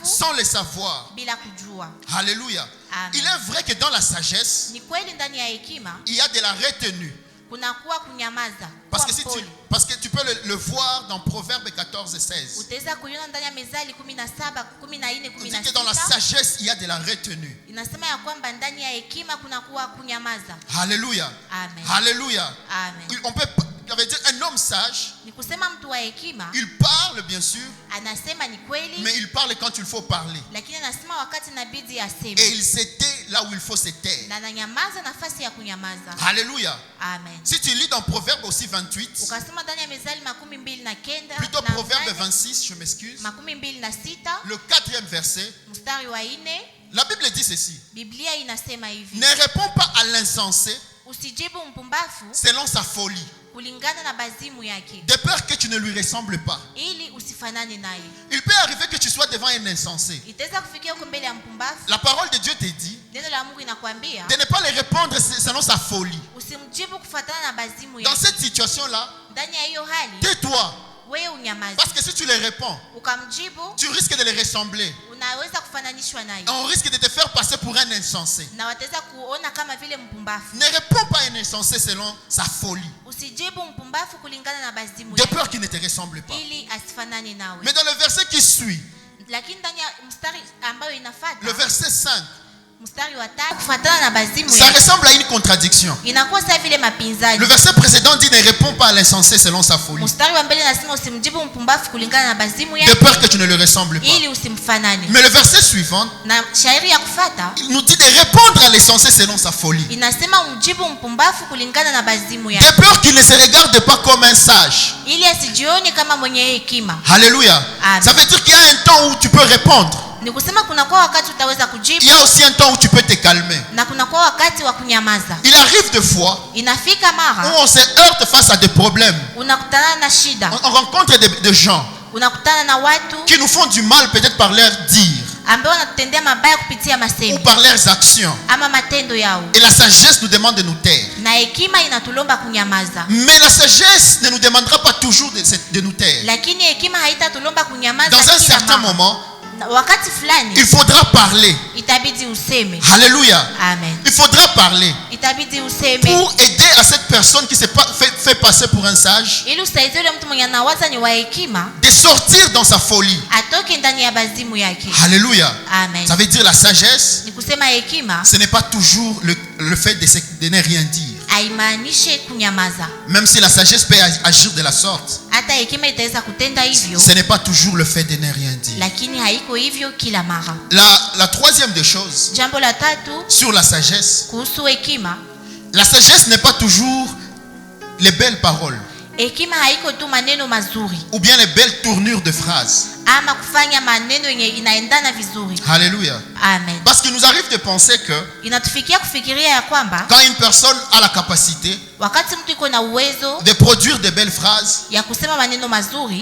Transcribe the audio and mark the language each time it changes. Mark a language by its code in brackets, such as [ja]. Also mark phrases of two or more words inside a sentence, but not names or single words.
[fr] sans le savoir. [sw] bila kujua. [fr] Alléluia. Amen. Il est vrai que dans la sagesse, [sw] Ni kweli ndani ya hekima [fr] il y a de la retenue. [sw] kunakuwa kunyamaza, [fr] Parce [sw] kuwa [fr] que, [sw] mpole. [fr] parce que tu peux le voir dans Proverbes 14, 16. [sw] Utaweza kuiona ndani ya Mithali 17, 14, [fr] On dit que dans la 16. sagesse, il y a de la retenue. [sw] Inasema ya kwamba ndani ya hekima kunakuwa kunyamaza. [fr] Alléluia. Amen. Alléluia. Amen. On peut, ça veut dire un homme sage, [sw] Ni kusema mtu wa hekima [fr] il parle bien sûr, [sw] anasema ni kweli, [fr] mais il parle quand il faut parler. [sw] lakini anasema wakati inabidi [fr] Et [sw] aseme, [fr] il se tait là où il faut se taire. [sw] na ananyamaza nafasi ya kunyamaza. [fr] Alléluia. Amen. Si tu lis dans Proverbes aussi 28, [sw] Ukasema ndani ya Mithali 29 [fr] plutôt [sw] na [fr] Proverbes 8, 26, je m'excuse, 26, le 4e verset, [sw] mstari wa 4, [fr] la Bible dit ceci. [sw] Biblia inasema hivi: [fr] Ne réponds pas à l'insensé [sw] usijibu mpumbavu [fr] selon sa folie, [sw] kulingana na bazimu yake, [fr] de peur que tu ne lui ressembles pas. [sw] ili usifanane naye. [fr] Il peut arriver que tu sois devant un insensé. [sw] Itaweza kufikia huko mbele ya mpumbavu, [fr] La parole de Dieu te dit, [sw] Neno la Mungu inakwambia [fr] de ne pas les répondre selon sa folie. [sw] usimjibu kufuatana na bazimu [fr] Dans [sw] yake. [fr] cette situation-là, [sw] Ndani ya hiyo hali [fr] tais-toi. [sw] wewe unyamaze. [fr] Parce que si tu les réponds, [sw] Ukamjibu [fr] tu risques de les ressembler. [sw] unaweza kufananishwa naye. [fr] On risque de te faire passer pour un insensé. [sw] Na wataweza kuona kama vile mpumbavu. [fr] Ne réponds pas à un insensé selon sa folie, [sw] Usijibu mpumbavu kulingana na bazimu [fr] de [sw] yake [fr] peur qu'il ne te ressemble pas. [sw] ili asifanane nawe. [fr] Mais dans le verset qui suit, [sw] Lakini ndani ya mstari ambayo [fr] le [sw] inafuata, [fr] verset 5, [sw] mstari wa 3, kufuatana na bazimu [fr] ça [sw] yake [fr] ressemble à une contradiction. [sw] inakuwa sawa vile [fr] Le [sw] mapinzani. [fr] verset précédent dit ne réponds pas à l'insensé selon sa folie, [sw] Mstari wa mbele nasema usimjibu mpumbavu kulingana na bazimu [fr] de [sw] yake [fr] peur que tu ne le ressembles pas. [sw] ili usimfanane. [fr] Mais le verset suivant, [sw] Na shairi ya kufuata [fr] il nous dit de répondre à l'insensé selon sa folie, [sw] inasema umjibu mpumbavu kulingana na bazimu [fr] de [sw] yake [fr] peur qu'il ne se regarde pas comme un sage. [sw] ili asijione kama mwenye hekima. [fr] Alléluia. Amen. Ça veut dire qu'il y a un temps où tu peux répondre. [sw] Ni kusema kunakuwa wakati utaweza [fr] Il [sw] kujibu [fr] y a aussi un temps où tu peux te calmer. [sw] na kunakuwa wakati wa kunyamaza. [fr] Il arrive des fois [sw] Inafika [fr] où [sw] mara [fr] on se heurte face à des problèmes. [sw] unakutana na shida, [fr] On rencontre des gens [sw] unakutana na watu [fr] qui nous font du mal peut-être par leur dire [sw] ambao wanatutendea mabaya kupitia [fr] ou [sw] masemi [fr] par leurs actions. [sw] ama matendo yao, [fr] Et la sagesse nous demande de nous taire. [sw] na hekima inatulomba kunyamaza. [fr] Mais la sagesse ne nous demandera pas toujours de nous taire. [sw] Lakini hekima haitatulomba kunyamaza [fr] Dans un [sw] kila [fr] certain [sw] mara. [fr] moment, [sw] Na wakati fulani [fr] il faudra parler. [sw] itabidi useme. [fr] Alléluia. Amen. Il faudra parler [sw] Itabidi useme [fr] pour aider à cette personne qui s'est fait passer pour un sage [sw] ili usaidie yule mtu mwenye anawaza ni wa hekima [fr] de sortir dans sa folie. [sw] atoke ndani ya bazimu yake. [fr] Alléluia. Amen. Ça veut dire la sagesse, [sw] Ni kusema hekima [fr] ce n'est pas toujours le fait de ne rien dire. [sw] haimaanishe kunyamaza. [fr] Même si la sagesse peut agir de la sorte, [sw] Hata hekima itaweza kutenda hivyo, [fr] ce n'est pas toujours le fait de ne rien dire. [sw] lakini haiko hivyo kila mara. [fr] La troisième des choses, [sw] Jambo la tatu [fr] sur la sagesse, [sw] kuhusu hekima, [fr] la sagesse n'est pas toujours les belles paroles [sw] hekima haiko tu maneno mazuri [fr] ou bien les belles tournures de phrases. [sw] ama kufanya maneno yenye inaendana vizuri. [fr] Alléluia. Amen. Parce qu'il nous arrive de penser que [sw] Inatufikia kufikiria ya kwamba [fr] quand une personne a la capacité [sw] wakati mtu iko na uwezo [fr] de produire de belles phrases, [sw] ya kusema maneno mazuri,